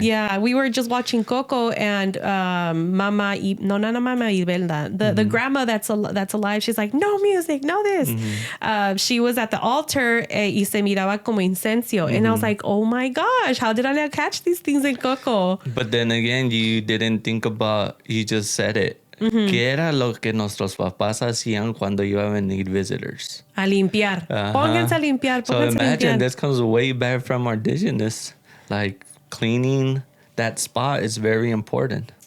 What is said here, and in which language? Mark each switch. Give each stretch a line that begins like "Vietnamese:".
English: Yeah, we were just watching Coco, and Mama Imelda, the grandma that's alive. She's like, no music, no this. She was at the altar
Spanish: y se miraba como incencio,
English: and I was like, oh my gosh, how did I not catch these things in Coco? But then again, you didn't think about. You just said it.
Spanish: ¿Qué era lo que nuestros papás hacían cuando iban a venir visitors? A limpiar. Pónganse a limpiar.
English: So imagine this comes way back from our indigenous. Like cleaning that spot is very important.